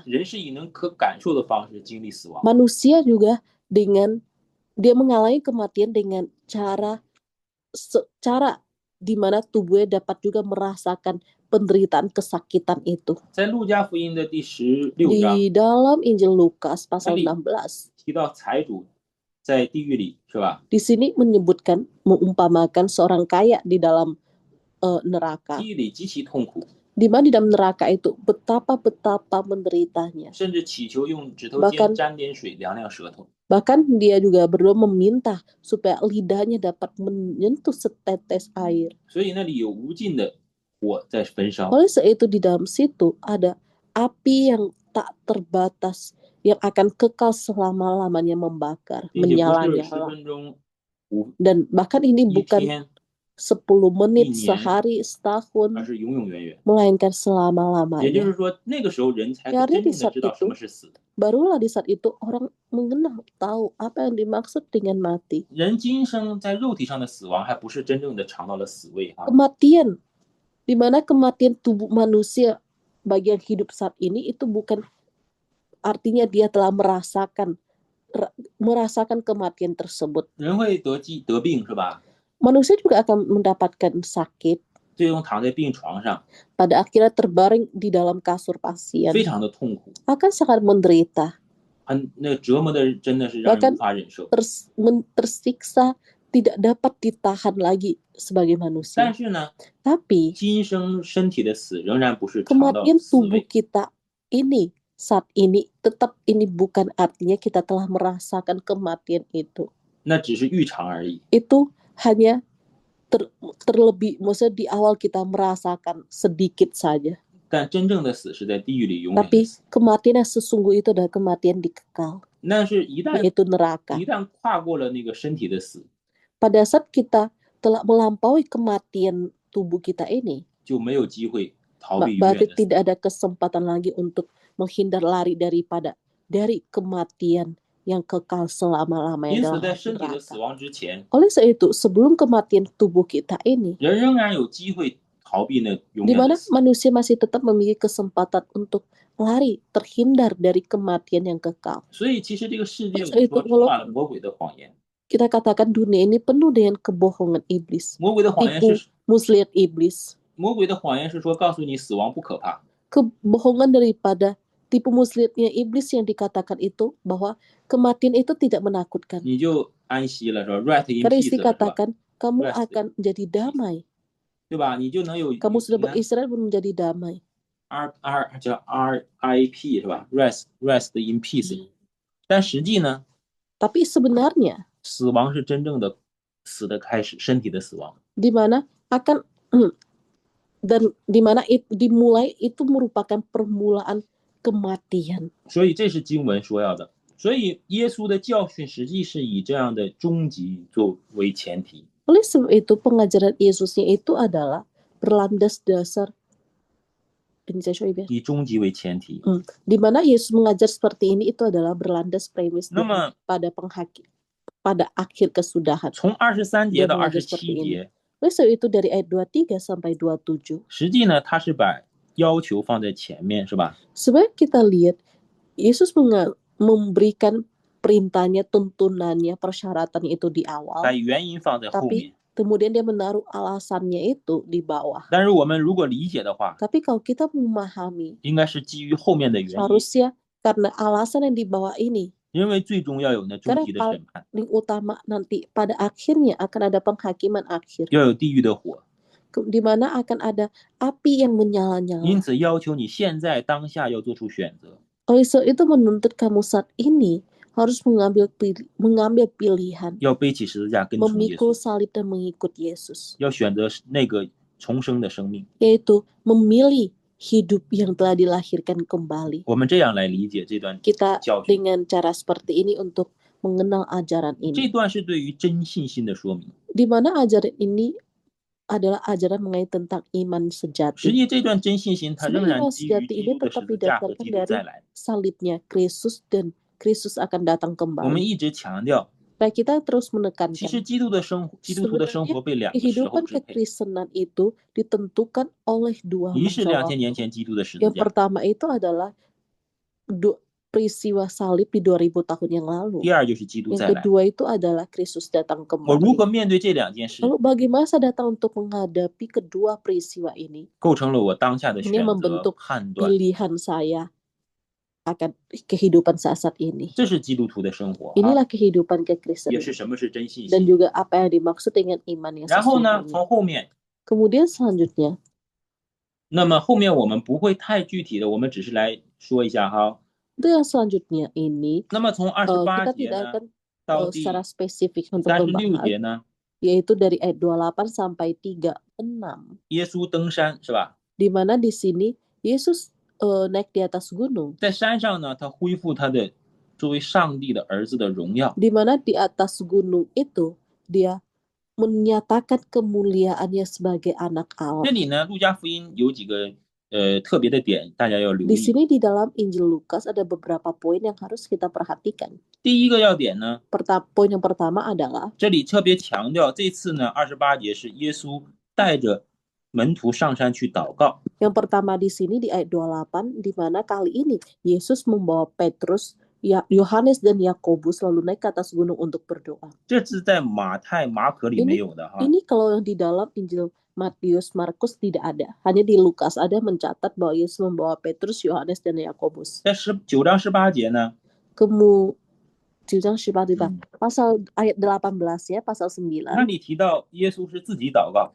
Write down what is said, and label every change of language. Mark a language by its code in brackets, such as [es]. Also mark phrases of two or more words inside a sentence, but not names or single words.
[zh] 人是以能可感受的方式经历死亡。 [id] manusia juga dengan dia mengalami kematian dengan cara di mana tubuhnya dapat juga merasakan penderitaan kesakitan itu. [zh] 在路加福音的第16章 [id] Di dalam Injil Lukas pasal Tadi. 16, [zh] 提到财主在地狱里，是吧？ [id] di sini menyebutkan mengumpamakan seorang kaya di dalam neraka. [zh] 地狱里极其痛苦， [id] Di mana di dalam neraka itu betapa menderitanya. [zh] 甚至祈求用指头 [id] Bahkan [zh] 尖沾点水凉凉舌头。 [id] Bahkan dia juga berdoa meminta supaya lidahnya dapat menyentuh setetes air. [zh] 所以那里有无尽的火在焚烧。 [id] Oleh sebab itu di dalam situ ada api yang tak terbatas yang akan kekal selama-lamanya membakar, [zh] 并且不是10 [id] menyala-nyala. [zh] 分钟、5 [id] Dan bahkan ini [zh] 一 [id] bukan [zh] 天， [id] 10 menit, [zh] 1年， [id] sehari, [zh] 而 [id] setahun, [zh] 是永永远远。 [id] melainkan [zh] 也就 [id] selama-lamanya. [zh] 是说，那个时候人才 [id] Ya, [zh] 真 [id] artinya [zh] 正 [id] di [zh] 的 [id] saat [zh] 知道什 [id] itu [zh] 么是死。 [id] barulah di saat itu orang mengenal, tahu apa yang dimaksud dengan mati. [zh] 人今生在肉体上的死亡，还不是真正的尝到了死味啊。 [id] Kematian, di mana kematian tubuh manusia bagi yang hidup saat ini itu bukan artinya dia telah merasakan kematian tersebut. [zh] 人会得病是吧？ [id] Manusia juga akan mendapatkan sakit, [zh] 最终躺在病床上， [id] pada akhirnya terbaring di dalam kasur pasien, [zh] 非常的痛苦， [id] akan sangat menderita, [zh] 那折磨的真的是让人 [id] bahkan [zh] 无法忍受。 [id] tersiksa, tidak dapat ditahan lagi sebagai manusia. [zh] 但是呢， [id] Tapi [zh] 今生身体的死仍然不是尝到 [id] kematian [zh] 死 [id] tubuh [zh] 味， [id] kita ini saat ini tetap ini bukan artinya kita telah merasakan kematian itu. [zh] 那只是预尝而已。 [id] Itu hanya terlebih, maksudnya di awal kita merasakan sedikit saja. [zh] 但真正的死是在地狱里永远的 [id] Tapi [zh] 死。 [id] kematian yang sesungguh itu adalah kematian di kekal, [zh] 但是一旦 [id] yaitu neraka. [zh] 跨过了那个身体的死， [id] Pada saat kita telah melampaui kematian tubuh kita ini, [zh] 就没有机会逃避永 [id] berarti [zh] 远的死。 [id] tidak ada kesempatan lagi untuk menghindar lari dari kematian yang kekal [zh] 因 [id] selama-lamanya [zh] 此， [id] dalam [zh] 在身体的 [id] neraka. [zh] 死亡之前， [id] Oleh sebab itu, sebelum kematian tubuh kita ini, [zh] 人仍然有机会逃避那永 [id] di [zh] 远的 [id] mana [zh] 死。 [id] manusia masih tetap memiliki kesempatan untuk lari, terhindar dari kematian yang kekal. [zh] 所以，其实这个世界 [id] Oleh [zh] 我 [id] sebab [zh] 们 [id] itu, [zh] 说充满了魔鬼的谎言。 [id] kita katakan dunia ini penuh dengan kebohongan iblis, [zh] 魔鬼的谎言 [id] tipu [zh] 是 [id] muslihat iblis. [zh] 魔鬼的谎言是说告诉你死亡不可怕， [id] Kebohongan daripada tipu muslihatnya iblis yang dikatakan itu bahwa kematian itu tidak menakutkan. [zh] 你就安息了，是吧 ？ [en] Rest in [id] Karena [en] peace [id] istri [zh] 了，是吧？ [id] katakan kamu [en] Rest. [id] akan menjadi damai. [zh] 对吧？你就能有 [id] Kamu sudah [zh] 你看 [id] beristirahat menjadi damai. [zh] 叫 RIP 是吧 ？ [en] Rest in peace。 [zh] 但实际呢， [id] Tapi sebenarnya [zh] 死亡是真正的死的开始，身体的死亡。 [id] di mana akan dan di mana dimulai itu merupakan permulaan kematian. [zh] 所以这是经文说要的。所以耶稣的教训实际是以这样的终极作为前提。 [id] Oleh sebab itu pengajaran Yesusnya itu adalah berlandas dasar [zh] 以终极为前提。 [id] di mana Yesus mengajar seperti ini itu adalah berlandas premis [zh] 那么 [id] pada akhir kesudahan. [zh] 从23节 [id] Dia [zh] 到 [id] mengajar seperti [zh] 27 [id] ini. [zh] 节， [id] Oleh sebab itu dari ayat 23 sampai 27. [zh] 实际呢，他是把要求放在前面，是吧？ [id] Sebenarnya kita lihat Yesus memberikan perintahnya, tuntunannya, persyaratannya itu di [zh] 把 [id] awal, [zh] 原因放在后 [id] tapi [zh] 面。 [id] kemudian dia menaruh alasannya itu di bawah. [zh] 但是我们如果理解的话， [id] Tapi kalau kita memahami, [zh] 应该是基于后面的原因， [id] seharusnya karena alasan yang di bawah ini, [zh] 因为最终要有那终 [id] karena [zh] 极的审判， [id] paling utama nanti pada akhirnya akan ada penghakiman akhir, [zh] 要有地狱的火。 [id] di mana akan ada api yang [zh] 因 [id] menyala-nyala. [zh] 此要求你现在当下要做出选择， [id] Oleh sebab itu menuntut kamu saat ini harus mengambil pilihan, [zh] 要背起十字架跟从耶 [id] memikul [zh] 稣， [id] salib dan mengikut Yesus, [zh] 要选择那个重生的生命。 [id] yaitu memilih hidup yang telah dilahirkan kembali. [zh] 我们这样来理解这段 [id] Kita [zh] 教训， [id] dengan cara seperti ini untuk mengenal ajaran [zh] 这 [id] ini, [zh] 段是对于真信心的说明。 [id] di mana ajaran ini adalah ajaran mengenai tentang iman [zh] 实 [id] sejati. [zh] 际这段真信心，它仍 [id] Sebenarnya [zh] 然 [id] iman [zh] 基于 [id] sejati [zh] 基 [id] ini [zh] 督的 [id] tetap [zh] 十字架和 [id] didasarkan [zh] 基督 [id] dari [zh] 再来。 [id] salibnya Kristus dan Kristus akan datang [zh] 我们 [id] kembali. [zh] 一直强调， [id] Nah, kita terus [zh] 其实 [id] menekankan [zh] 基督徒的生活被两个时候 [id] kehidupan [zh] 支配。 [id] kekristenan itu ditentukan oleh dua [zh] 一是 [id] masa [zh] 2000年 [id] waktu. [zh] 前基督的十字 [id] Yang [zh] 架， [id] pertama itu adalah peristiwa salib di 2000 tahun yang lalu. [zh] 第二就是基督 [id] Yang [zh] 再来。 [id] kedua itu adalah Kristus datang [zh] 我如何 [id] kembali. [zh] 面对这两件事， [id] Lalu bagaimana saya datang untuk menghadapi kedua peristiwa ini? [zh] 构成了我当下的 [id] Ini [zh] 选择 [id] membentuk [zh] 判断。 [id] pilihan saya akan kehidupan saat ini. [zh] 这是基督徒的生活啊， [id] Inilah kehidupan [zh] 也 [id] kekristenan [zh] 是什么是真信 [id] dan [zh] 心。 [id] juga apa yang dimaksud dengan iman yang [zh] 然后呢， [id] sesungguhnya. [zh] 从后面， [id] Kemudian selanjutnya, [zh] 那么后面我们不会太具体的，我们只是来说一下哈。 [id] itu yang selanjutnya ini [zh] 那么从28 [id] kita [zh] 节 [id] tidak [zh] 呢 [id] akan [zh] 到第 [id] secara spesifik untuk [zh] 36 [id] membahas, [zh] 节呢， [id] yaitu dari ayat 28 sampai 36, [zh] 耶稣登山是吧？ [id] di mana di sini Yesus naik di atas gunung, [zh] 在山上呢，他恢复他的作为上帝的儿子的荣耀。 [id] di mana di atas gunung itu dia menyatakan kemuliaannya sebagai anak [zh] 这 [id] Allah. [zh] 里呢，路加福音有几个特别的点，大家要留 [id] Di [zh] 意。 [id] sini di dalam Injil Lukas ada beberapa poin yang harus kita perhatikan. [zh] 第一个要点呢， [id] Poin yang pertama adalah [zh] 这里特别强调，这次呢28节是耶稣带着门徒上山去祷告。 [id] Yang pertama di sini di ayat 28, di mana kali ini Yesus membawa Petrus, Yohanes dan Yakobus lalu naik ke atas gunung untuk berdoa. [zh] 这是在马太、马可里没有的哈。 [id] Ini kalau yang di dalam Injil Matius, Markus tidak ada. Hanya di Lukas ada mencatat bahwa Yesus membawa Petrus, Yohanes dan Yakobus. [zh] 在9章18节呢， 9章18对吧？ [id] Pasal ayat 18 ya, pasal 9. [zh] 那里提到耶稣是自己祷告。